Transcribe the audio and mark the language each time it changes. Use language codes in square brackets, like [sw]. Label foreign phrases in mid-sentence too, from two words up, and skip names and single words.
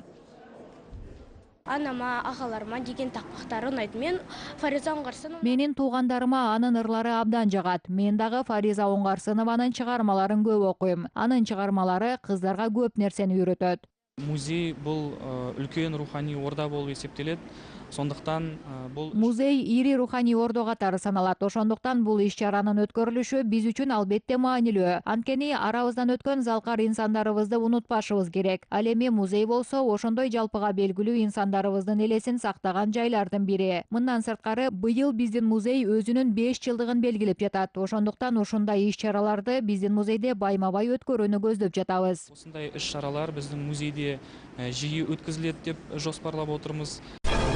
[ky] Анама, агаларыма деген такпактары унайт. Мен Фариза Оңгарсынова. Менин туугандарыма анын ырлары абдан жагат. Мен дагы Фариза Оңгарсынованын чыгармаларын көп окуйм. Анын чыгармалары кыздарга көп нерсени үйрөтөт. Музей бул үлкөн руханий орда болуп эсептелет. [kk] Сондықтан бұл [ky] Музей ири руханий ордо катары саналат. Ошондуктан бул иш-чаранын өткөрүлүшү биз үчүн албетте маанилүү. Анткени арабыздан өткөн залкар инсандарыбызды унутпашыбыз керек. Ал эми музей болсо ошондой жалпыга белгилүү инсандарыбыздын элесин сактаган жайлардын бири. Мындан сырткары быйыл биздин музей өзүнүн 5 жылдыгын белгилеп жатат. Ошондуктан ушундай иш-чараларды биздин музейде байма-бай өткөрүүнү көздөп жатабыз. [kk] осындай іс-шаралар біздің музейде жиі өткізіледі деп жоспарлап отырмыз.